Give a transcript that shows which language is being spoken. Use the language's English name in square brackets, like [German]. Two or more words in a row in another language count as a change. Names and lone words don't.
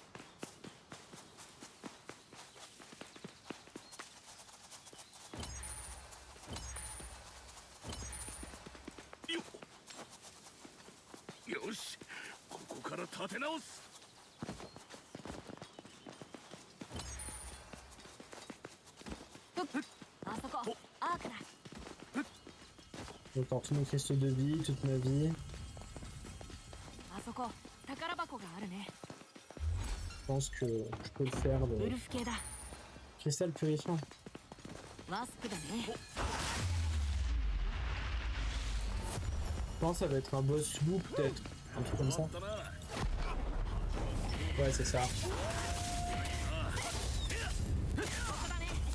[Japanese] よし、ここから立て直す。あそこ。アークだ。 [French] Autant tous mes cristaux de vie, toute ma vie. [Japanese] あそこ。宝箱があるね。 [French] Je pense que je peux le faire. [Japanese] ウ [French] De... [Japanese] ルフ系だ。 [French] Cristal purifiant. [Japanese] ワスプだね。 [French] Je pense que ça va être un boss loup peut-être. Un truc comme ça. [Japanese] あったな。 [French] Ouais, c'est ça. [Japanese] ここだね。